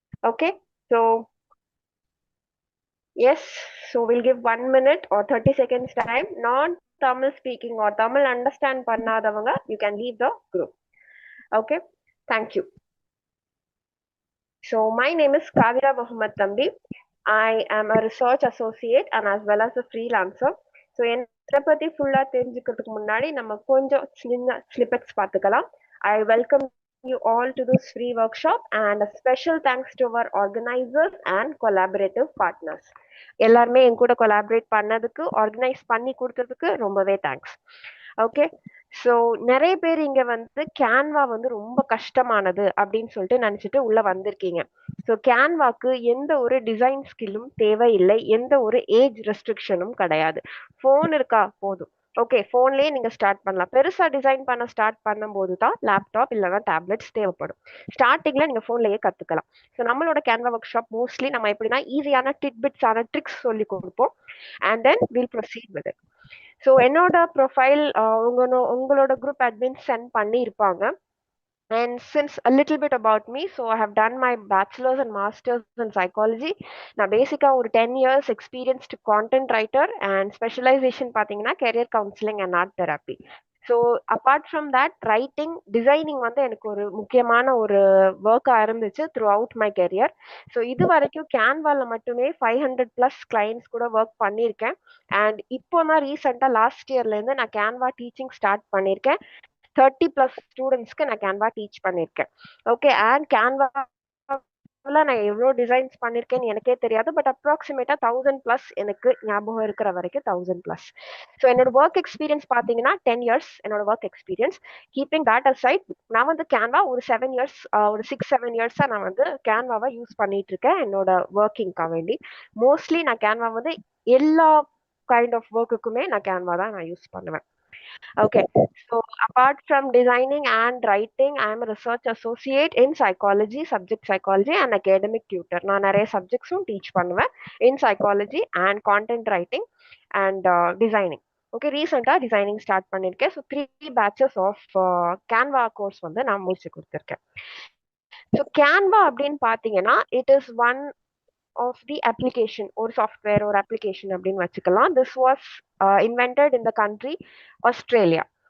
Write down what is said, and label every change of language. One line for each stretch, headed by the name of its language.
English: Okay, so yes, so we'll give 1 minute or 30 seconds time. Non-Tamil speaking or Tamil understand
Tamil: பண்ணாதவங்க,
English: you can leave the group. Okay, thank you. So my name is Kavira Muhammad Thambi. I am a research associate and as well as a freelancer.
Tamil: So என்னை பத்தி ஃபுல்லா தெரிஞ்சுக்கிறதுக்கு முன்னாடி நம்ம கொஞ்சம் சின்ன ஸ்லிப்பெட்ஸ் பார்த்துக்கலாம்.
English: I welcome you all to this free workshop and a special thanks to our organizers and collaborative partners.
Tamil: எல்லாருமே என் கூட கொலாபரேட் பண்ணதுக்கு ஆர்கனைஸ் பண்ணி கொடுத்ததுக்கு ரொம்பவே தேங்க்ஸ். ஓகே, ஸோ நிறைய பேர் இங்க வந்து கேன்வா வந்து ரொம்ப கஷ்டமானது அப்படின்னு சொல்லிட்டு நினைச்சிட்டு உள்ள வந்திருக்கீங்க. ஸோ கேன்வாக்கு எந்த ஒரு டிசைன் ஸ்கில்லும் தேவையில்லை, எந்த ஒரு ஏஜ் ரெஸ்ட்ரிக்ஷனும் கிடையாது. ஃபோன் இருக்கா போதும். ஓகே, ஃபோன்லேயே நீங்க ஸ்டார்ட் பண்ணலாம். பெருசா டிசைன் பண்ண ஸ்டார்ட் பண்ணும்போது தான் லேப்டாப் இல்லைன்னா டேப்லெட்ஸ் தேவைப்படும். ஸ்டார்டிங்ல நீங்க ஃபோன்லேயே கத்துக்கலாம். ஸோ நம்மளோட கேன்வா ஒர்க் ஷாப் மோஸ்ட்லி நம்ம எப்படின்னா ஈஸியான டிட்பிட்ஸான ட்ரிக்ஸ் சொல்லி கொடுப்போம்
English: And then will proceed with it.
Tamil: So என்னோட ப்ரொஃபைல் உங்களோட குரூப் அட்மின் சென்ட் பண்ணி இருப்பாங்க.
English: And since a little bit about me, so I have done my bachelor's and master's in psychology. Now basically ஒரு 10 years experienced content writer and specialization
Tamil: பார்த்தீங்கன்னா
English: career counseling and art therapy. So apart from that writing designing
Tamil: வந்து எனக்கு ஒரு முக்கியமான ஒரு ஒர்க்காக இருந்துச்சு
English: Throughout my career.
Tamil: So இது வரைக்கும் கேன்வாவில் மட்டுமே 500+ கிளைண்ட்ஸ் கூட ஒர்க் பண்ணியிருக்கேன். அண்ட் இப்போ நான் ரீசெண்டாக லாஸ்ட் இயர்லேருந்து நான் கேன்வா டீச்சிங் ஸ்டார்ட் பண்ணியிருக்கேன். 30+ ஸ்டூடெண்ட்ஸ்க்கு நான் கேன்வா டீச் பண்ணியிருக்கேன். ஓகே, அண்ட் கேன்வா நான் எவ்வளோ டிசைன்ஸ் பண்ணியிருக்கேன்னு எனக்கே தெரியாது, பட் அப்ராக்சிமேட்டா 1000+ எனக்கு ஞாபகம் இருக்கிற வரைக்கும் 1000+. ஸோ என்னோட ஒர்க் எக்ஸ்பீரியன்ஸ் பார்த்தீங்கன்னா 10 years என்னோட work experience.
English: keeping that aside,
Tamil: நான் வந்து கேன்வா ஒரு 7 years ஒரு 6-7 years நான் வந்து கேன்வாவை யூஸ் பண்ணிட்டு இருக்கேன் என்னோட ஒர்க்கிங்காக வேண்டி. மோஸ்ட்லி நான் கேன்வா வந்து எல்லா கைண்ட் ஆஃப் ஒர்க்குக்குமே நான் கேன்வா தான் நான் யூஸ் பண்ணுவேன்.
English: Okay, so apart from designing and writing, I am a research associate in psychology, subject psychology and academic tutor.
Tamil: நான் நிறைய சப்ஜெக்ட்ஸும் டீச் பண்ணுவேன்
English: in psychology and content writing and designing.
Tamil: Okay, ரீசெண்டாக designing start பண்ணியிருக்கேன். So 3 batches of Canva course வந்து நான் முடிச்சு கொடுத்துருக்கேன். So Canva அப்படின்னு பார்த்தீங்கன்னா
English: it is one of the application,
Tamil: ஒரு சாஃப்ட்வேர் ஒரு அப்ளிகேஷன் அப்படின்னு வச்சுக்கலாம்.
English: This was invented in the country Australia.